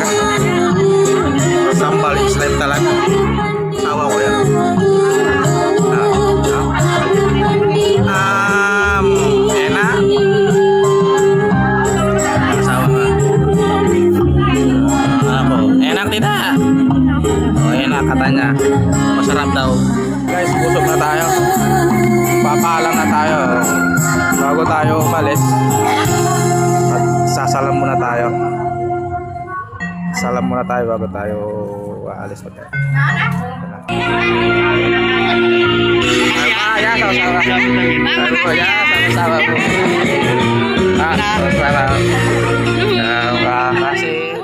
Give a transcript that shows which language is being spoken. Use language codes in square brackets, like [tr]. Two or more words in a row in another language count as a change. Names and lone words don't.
[en] Sambal is life [tl] talaga. Sawa ko yan. [ms] Enak. [tl] Sawa ka. Ako, [ms] enak tidak? Oh, enak katanya. [tl] Masarap daw. Guys, busog na tayo. Papaalam na tayo. Bago tayo umalis. At sasalam muna tayo. Salam muna tayo bago tayo aalis pa tayo. [ms] Ya, sama-sama. Ya, sama-sama. Terima kasih.